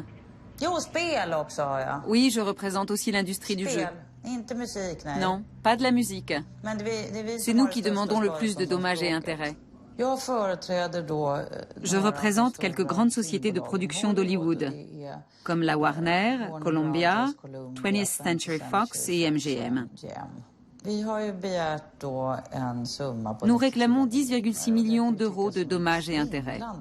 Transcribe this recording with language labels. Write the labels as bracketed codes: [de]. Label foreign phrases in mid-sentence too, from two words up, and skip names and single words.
[sv] Jo, spel också har jag. [fr] Oui, je représente aussi l'industrie du jeu. [sv] Inte musik, nej. [fr] Non, pas de la musique. [sv] Men det vi [fr] C'est nous qui demandons le plus de dommages et intérêts. Je représente quelques grandes sociétés de production d'Hollywood, comme la Warner, Columbia, 20th Century Fox et MGM. Nous réclamons 10,6 millions d'euros de dommages et intérêts.